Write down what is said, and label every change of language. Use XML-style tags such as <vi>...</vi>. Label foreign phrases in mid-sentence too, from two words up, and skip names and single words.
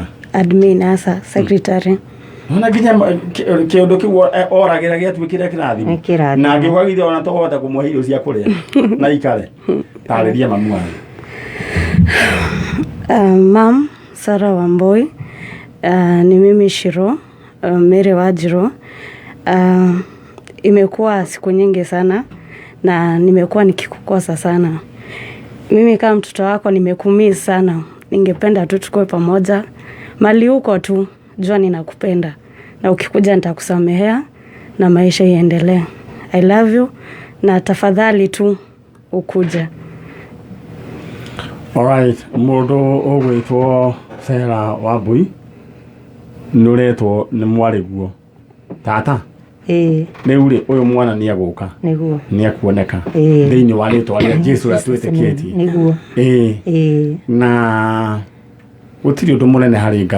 <ki>Admin asa secretary. Ona nginya kĩũndũ kĩu oragĩra gĩatuĩkire kĩrathimo na angĩgwagithia ona tũkũhota kũmũhe irio cia kũrĩa na ikare. Tarĩria mamu wanyu.</ki> <sw>Mam Sarah Wambui, ni mimi Shiro, Mary Wanjirũ. Imekuwa siku nyingi sana na nimekuwa nikikukosa sana. Mimi kama mtoto wako nimekumiss sana. Ningependa tu tukue pamoja. Mali huko tu, jua ninakupenda. Na ukikuja nitakusamehea na maisha iendelee.</sw> <en>I love you</en> <sw>na tafadhali tu ukuje.</sw> <ki>Alright, mũndũ ũgwĩtwo Sarah Wambui nũretwo nĩ mwarĩguo tata? Rĩu rĩ ũyũ mwana nĩ agũka nĩ akuoneka thĩinĩ wa rĩtwa rĩa Jesũ atwĩtĩkĩtie nĩguo na gũtirĩ ũndũ mũnene harĩ Ngai</ki>